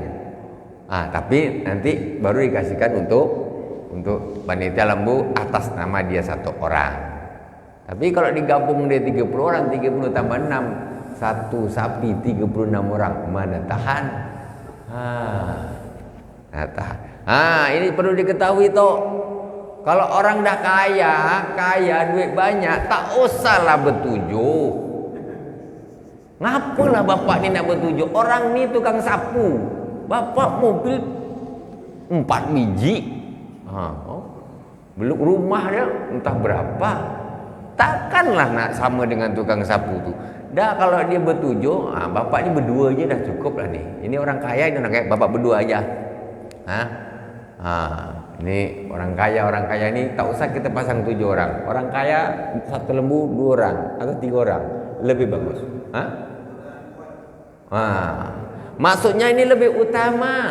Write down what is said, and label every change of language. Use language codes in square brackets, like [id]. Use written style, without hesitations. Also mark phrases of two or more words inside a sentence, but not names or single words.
[ms] Tapi nanti baru dikasihkan untuk panitia lembu atas nama dia 1 orang. Tapi kalau digabung dia 30 orang, 30 tambah 6, 1 sapi 36 orang, mana tahan? Tahan. Ini perlu diketahui toh. Kalau orang dah kaya duit banyak, tak usahlah bertujuh. Ngapalah bapak ni nak bertujuh? Orang ni tukang sapu, bapak mobil 4 biji. Belum rumah dia entah berapa. Takkanlah nak sama dengan tukang sapu tu. Dah kalau dia bertujuh, bapak ni berdua je dah cukup lah ni. Ini orang kaya, bapak berdua aja. Ini orang kaya ni tak usah kita pasang 7 orang. Orang kaya 1 lembu 2 orang atau 3 orang lebih bagus. Maksudnya ini lebih utama.